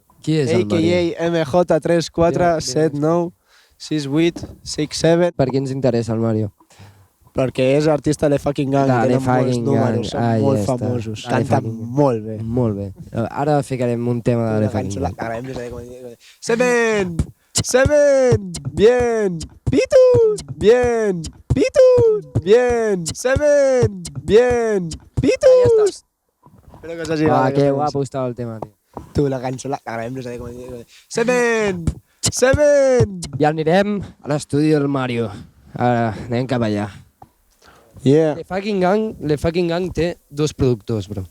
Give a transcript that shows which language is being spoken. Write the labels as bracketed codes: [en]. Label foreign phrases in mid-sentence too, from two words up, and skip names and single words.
[ca] Qui és el Mario? AKA MJ34786867. Per què ens interessa el Mario? Perquè és artista de Fucking Gang, De i The tenen molts Fucking números, Gang. són molt Ja està. famosos. The Canta Fucking Gang. molt bé. Molt bé. Ara ficarem un tema de Una The Fucking cançó, Gang. l'agraïm des de com Semen! Semen! Bien! Pitus! Bien! Pitus! Bien! Semen! Bien! Pitus! Espero que us hagi agradat. Que guapo estava el tema, tio. Tu, la cançó, l'agraïm des de com Semen! Semen! I anirem a l'estudi del Mario. Ara, anem cap allà. Yeah. The Fucking Gang té dos productors, bro.